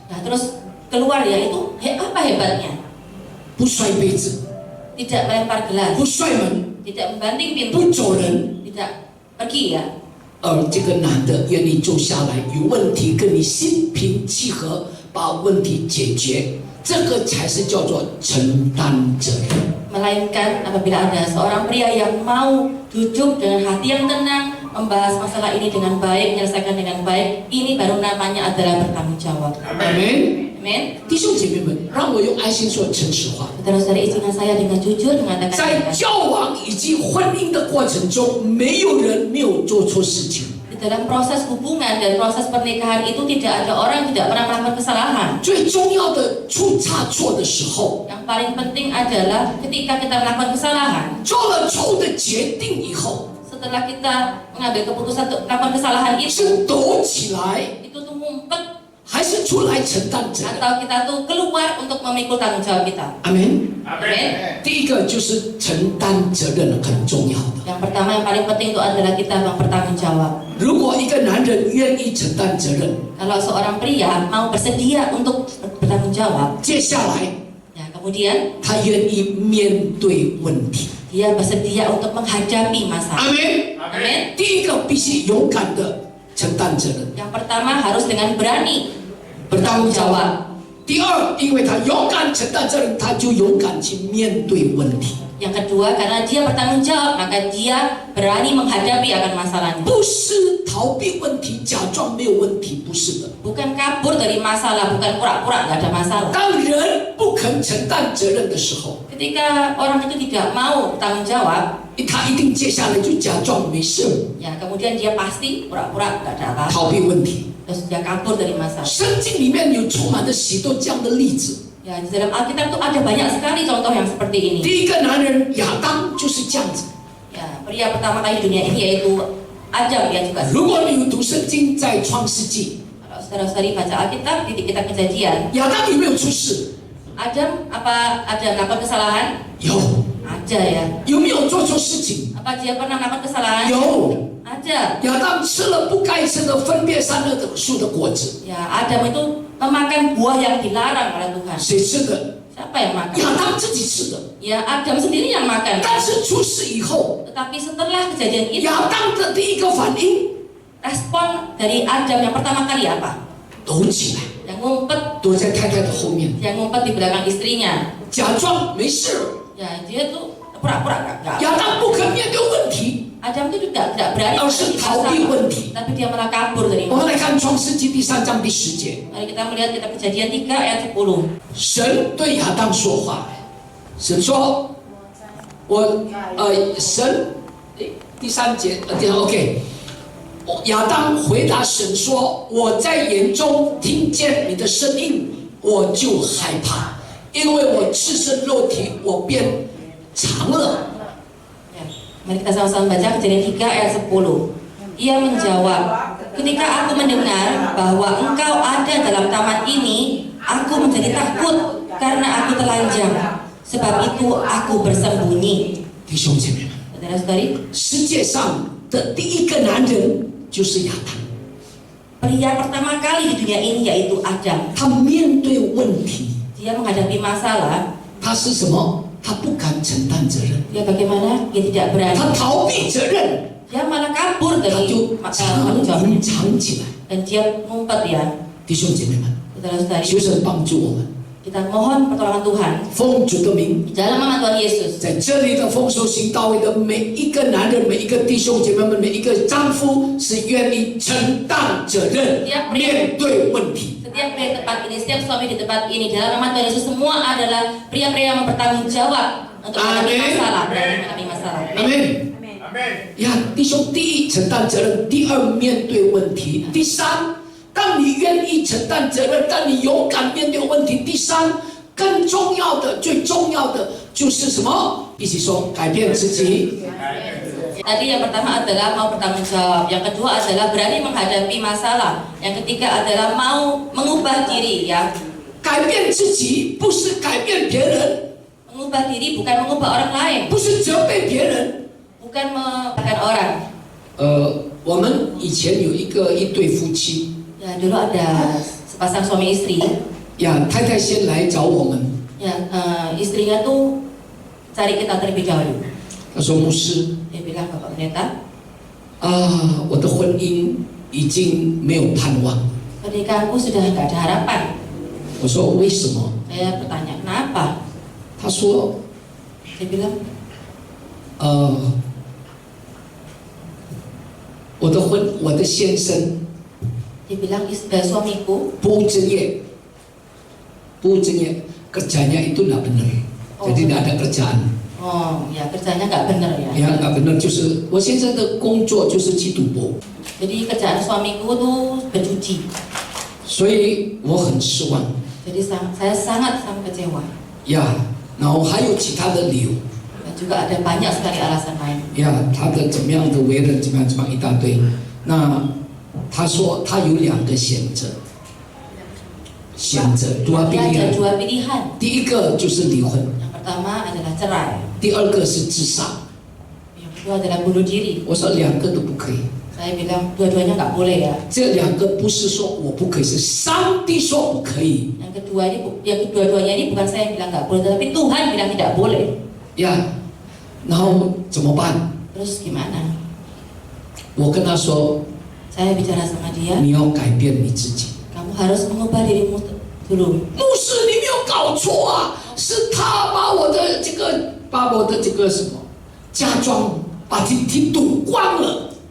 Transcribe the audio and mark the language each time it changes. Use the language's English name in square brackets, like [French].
[Indonesian] Nah terus keluar ya itu apa hebatnya? [Chinese] 不摔杯子， [Indonesian] Tidak melempar gelas, [Chinese] 不摔门， [Indonesian] tidak membanting pintu, [Chinese] 不走人， [Indonesian] tidak pergi ya. [Chinese] 而这个男的愿意坐下来，有问题跟你心平气和把问题解决，这个才是叫做承担责任。 [Indonesian] Melainkan apabila ada seorang pria yang mau duduk dengan hati yang tenang, membahas masalah ini dengan baik, menyelesaikan dengan baik, ini baru namanya adalah bertanggung jawab. Amin。 Amin. [Chinese] 弟兄姐妹们，让我用爱心说诚实话。 [Indonesian] Saudara-saudari, izinkan saya dengan jujur mengatakan [Chinese] 在 [Indonesian] ini. [Chinese] 交往以及婚姻的过程中，没有人没有做错事情。 [Indonesian] Di dalam proses hubungan dan proses pernikahan itu tidak ada orang yang tidak pernah melakukan kesalahan. [Chinese] 最重要的出差错的时候， [Indonesian] Yang paling penting adalah ketika kita melakukan kesalahan, [Chinese] 做了错误的决定以后， [Indonesian] setelah kita mengambil keputusan untuk melakukan kesalahan itu [Chinese] 是躲起来， [Indonesian] tuh ngumpet [Chinese] 还是出来承担责任？ [Indonesian] atau kita tuh keluar untuk memikul tanggung jawab kita. [Chinese] 阿门。 [Indonesian] Amin. [Chinese] 第一个就是承担责任很重要的。 [Indonesian] Yang pertama yang paling penting itu adalah kita bertanggung jawab. [Chinese] 如果一个男人愿意承担责任， [Indonesian] Kalau seorang pria mau bersedia untuk bertanggung jawab, [Chinese] 接下来 [Indonesian] ya kemudian [Chinese] 他愿意面对问题。 [Indonesian] dia bersedia untuk menghadapi [Chinese] 阿 [Indonesian] masalah. [Chinese] 门。 [Indonesian] Amin. 第一个必须勇敢的承担责任， Yang pertama harus dengan berani bertanggung bertanggung jawab。 jawab. [Chinese] 第二，因为他勇敢承担责任，他就勇敢去面对问题， [Indonesian] Yang kedua, karena dia bertanggung jawab, maka dia berani menghadapi akan masalahnya. [Chinese] 不是逃避问题，假装没有问题，不是的。 [Indonesian] Bukan kabur dari masalah, bukan pura-pura nggak ada masalah. [Chinese] 当人不肯承担责任的时候， [Indonesian] Ketika orang itu tidak mau bertanggung jawab, [Chinese] 他一定接下来就假装没事， [Indonesian] ya kemudian dia pasti pura-pura nggak ada apa-apa, [Chinese] 逃避问题。 [Indonesian] terus dia kabur dari masalah. [Chinese] 圣经里面有充满了许多这样的例子。 [Indonesian] Ya, di dalam Alkitab itu ada banyak sekali contoh yang seperti ini. [Chinese] 第一个男人亚当就是这样子。 [Indonesian] Ya, pria pertama kali di dunia ini yaitu Adam, dia juga. [Chinese] 如果你有读圣经，在创世纪， [Indonesian] Kalau saudara-saudari baca Alkitab di kitab Kejadian, [Chinese] 亚当有没有出事？ [Indonesian] Adam apa ada melakukan kesalahan? [Chinese] 有。 [Indonesian] Ada ya. [Chinese] 有没有做错事情？ [Indonesian] Apa dia pernah melakukan kesalahan? [Chinese] 有。 [Indonesian] Ada. [Chinese] 亚当吃了不该吃的分别善恶的树的果子， [Indonesian] Ya, Adam itu memakan buah yang dilarang oleh Tuhan. [Chinese] 谁吃的？ [Indonesian] Siapa yang makan? [Chinese] 亚当自己吃的。 [Indonesian] Ya, Adam sendiri yang makan. [Chinese] 但是出事以后， [Indonesian] Tetapi setelah kejadian itu, [Chinese] 亚当的第一个反应 [Indonesian] respon dari Adam yang pertama kali apa? [Chinese] 躲起来， [Indonesian] Yang ngumpet, [Chinese] 躲在太太的后面， [Indonesian] yang ngumpet di belakang istrinya. [Chinese] 假装没事。 [Indonesian] Ya, dia tuh pura-pura enggak. [Chinese] 亚当不肯面对问题， [Indonesian] Adam itu juga tidak berani [Chinese] 而是 [Indonesian] menghadapi [Chinese] 逃避 [Indonesian] masalah, [Chinese] 问题。 [Indonesian] tapi dia malah kabur dari [Chinese] 我们 [Indonesian] masalah. [Chinese] 来看创世纪第3章第10节， [Indonesian] Mari kita melihat kitab Kejadian 3 ayat 10. [Chinese] 神对亚当说话，神说：“ 神第3节OK， 亚当回答神说：“我在眼中听见你的声音，我就害怕，因为我赤身肉体，我便尝了。” [Indonesian] Mari kita sama-sama baca Kejadian 3 ayat 10. Ia menjawab, ketika aku mendengar bahwa engkau ada dalam taman ini, aku menjadi takut karena aku telanjang. Sebab itu aku bersembunyi. [Chinese] 弟兄姐妹们， [Indonesian] Saudara-saudari, [Chinese] 世界上的第一个男人就是亚当。 [Indonesian] pria pertama kali di dunia ini yaitu Adam. [Chinese] 他面对问题， [Indonesian] Dia menghadapi masalah. [Chinese] 他是什么？他不敢承担责任， [Indonesian] Dia bagaimana? Dia tidak berani. [Chinese] 他逃避责任， [Indonesian] Dia malah kabur [Chinese] 他 [Indonesian] dari [Chinese] 就 [Indonesian] tanggung [Chinese] 藏 [Indonesian] jawabnya. [Chinese] 藏起来。 [Indonesian] Dan dia ngumpet ya. [Chinese] 弟兄姐妹们， [Indonesian] Saudara-saudari, [Chinese] 求神帮助我们， [Indonesian] kita mohon pertolongan Tuhan [Chinese] 奉主的名。 [Indonesian] di dalam nama Tuhan Yesus. [Chinese] 在这里的丰收行道会的每一个男人、每一个弟兄姐妹们、每一个丈夫，是愿意承担责任、面对问题。 [Indonesian] Setiap pria di tempat ini, setiap suami di tempat ini, dalam nama Tuhan Yesus semua adalah pria-pria yang bertanggung jawab untuk menghadapi masalah, berani menghadapi masalah. [Chinese] 阿门。呀，弟兄，第一承担责任，第二面对问题，第三，当你愿意承担责任，当你勇敢面对问题，第三，更重要的、最重要的就是什么？一起说，改变自己。 [Indonesian] Tadi yang pertama adalah mau bertanggung jawab, yang kedua adalah berani menghadapi masalah, yang ketiga adalah mau mengubah diri ya. [Chinese] 改变自己不是改变别人， [Indonesian] Mengubah diri bukan mengubah orang lain, [Chinese] 不是责备别人。 [Indonesian] bukan menyalahkan orang. [Chinese] 我们以前有一对夫妻， [Indonesian] Ya dulu ada sepasang suami istri. [Chinese] 呀，太太先来找我们， [Indonesian] Ya istrinya tuh cari kita terlebih dahulu. [Chinese] 她说牧师。 [Indonesian] Dia bilang, Bapak Pendeta, [Chinese] 我的婚姻已经没有盼望。 [Indonesian] pernikahanku sudah nggak ada harapan. [Chinese] 我说为什么？ [Indonesian] Saya bertanya, kenapa? [Chinese] 他说 [Indonesian] Dia bilang, [Chinese] 我的先生 [Indonesian] dia bilang suamiku [Chinese] 不务正业， [Indonesian] kerjanya itu tidak benar， jadi tidak ada kerjaan。 oh ya kerjanya nggak benar ya. [Chinese] 呀， [Indonesian] nggak benar， [Chinese] 就是我先生的工作就是去赌博， [Indonesian] Jadi kerjaan suamiku tuh berjudi. [Chinese] 所以我很失望。 [Indonesian] Jadi saya sangat kecewa. [Chinese] 呀，然后还有其他的理由。 [Indonesian] Dan juga ada banyak sekali alasan lain. [Chinese] 呀，他的怎么样的为人，怎么样一大堆。那他说他有2个选择， dua [Indonesian] Dia ada pilihan。 dua pilihan. [Chinese] 第一个就是离婚， [Indonesian] Yang pertama adalah cerai. [Chinese] 第二个是自杀。 [Indonesian] Yang kedua adalah bunuh diri. [Chinese] 我说2个都不可以。 [Indonesian] Saya bilang dua-duanya nggak boleh ya. [Chinese] 这2个不是说我不可以，是上帝说不可以。 [Indonesian] Yang kedua-duanya ini bukan saya yang bilang nggak boleh, tapi Tuhan bilang tidak boleh. [Chinese] 呀，然后怎么办？ [Indonesian] Terus gimana? [Chinese] 我跟他说， [Indonesian] Saya bicara sama dia, [Chinese] 你要改变你自己。 [Indonesian] kamu harus mengubah dirimu dulu. [Chinese] 牧师，你没有搞错啊，是他把我的这个什么嫁妆把厅赌光了。